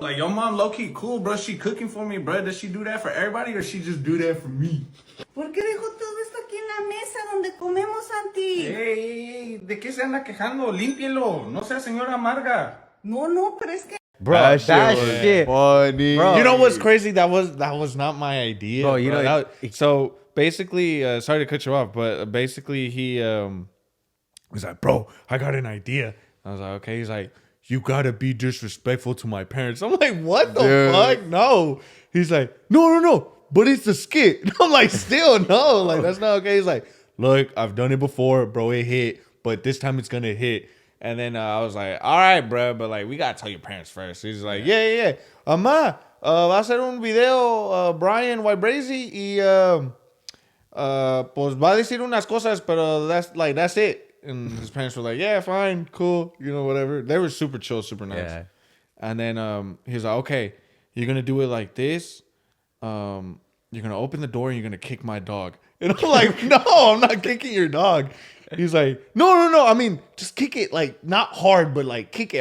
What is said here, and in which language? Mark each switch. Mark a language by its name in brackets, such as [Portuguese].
[English] Like, your mom low-key cool, bro. She cooking for me, bro. Does she do that for everybody or she just do that for me? [Spanish] ¿Por qué dejó todo esto aquí en la mesa donde comemos, Santi? Hey, ¿de qué se anda quejando? Límpielo. No sea señora amarga. No, pero es que... [English] Bro, that shit. funny. Bro. You know what's crazy? That was not my idea. Bro, you know, that- so basically, sorry to cut you off, but basically he was like, bro, I got an idea. I was like, okay. He's like, you gotta be disrespectful to my parents. I'm like, what the Dude. fuck? No. He's like, no, but it's a skit. I'm like, still no, like that's not okay. He's like, look, I've done it before, bro. It hit, but this time it's gonna hit. And then I was like, all right, bro, but like we gotta tell your parents first. He's like, yeah. [Spanish] Mamá, va a hacer un video Brian Ybrazzy y pues va a decir unas cosas, pero [English] that's it. And his parents were like, yeah, fine, cool, whatever. They were super chill, super nice. Yeah. And then he's like, okay, you're gonna do it like this. You're gonna open the door and you're gonna kick my dog. And I'm like, no, I'm not kicking your dog. He's like, no. I mean, just kick it, like not hard, but like kick it.